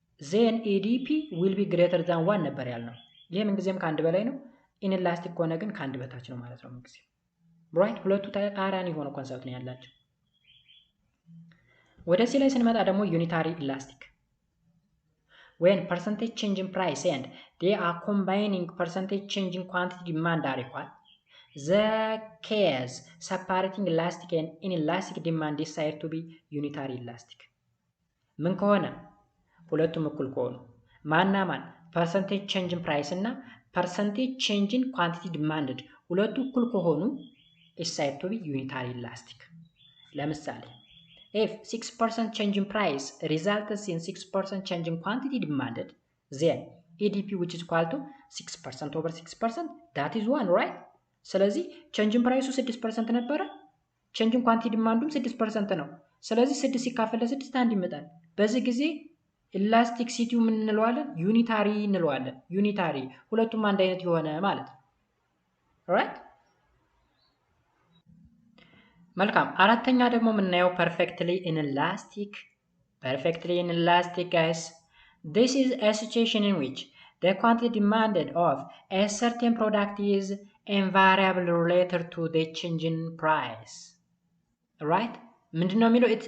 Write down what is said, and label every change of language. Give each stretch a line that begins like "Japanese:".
English: ዜን ኢዲፒ ዊል ቢ ግሬተር ዛን 1 ነበር ያልነው።
Amharic: ይህ ምንጊዜም ከአንድ በላይ ነው። ኢንኢላስቲክ ከሆነ ግን ከአንድ በታች ነው ማለት ነው ምንጊዜም። ራይት ሁለቱ ተቃራኒ የሆነ ኮንሰፕት ነው ያላቸው።
English: ወደ ሲ ላይ ስንመጣ ደግሞ ዩኒታሪ ኢላስቲክ when percentage change in price and they are combining percentage change in quantity demand are equal, the case separating elastic and inelastic demand is said to be unitary elastic.
Amharic: ምን ከሆነ ሁለቱም እኩል ከሆኑ ማና ማን
English: percentage change in price እና percentage change in quantity demanded
Amharic: ሁለቱ እኩል ከሆኑ
English: is said to be unitary elastic. ለምሳሌ if 6% change in price results in 6% change in quantity demanded, then EDP which is equal to 6% over 6%, that is 1, right?
Amharic: ስለዚህ change in price 6% ነበረ፣ change in quantity demandum 6% ነው። ስለዚህ 6 ሲካፈል ለ6 አንድ ይመጣል። በዚህ ጊዜ ኢላስቲክሲቲው ምን እንለዋለን? ዩኒታሪ እንለዋለን። ዩኒታሪ ሁለቱም አንድ አይነት የሆነ ማለት ነው። right? መልካም አራተኛ ደግሞ የምናየው
English: perfectly inelastic guys, this is a situation in which the quantity demanded of a certain product is invariably related to the change in price, right?
Amharic: ምንድነው የሚለው?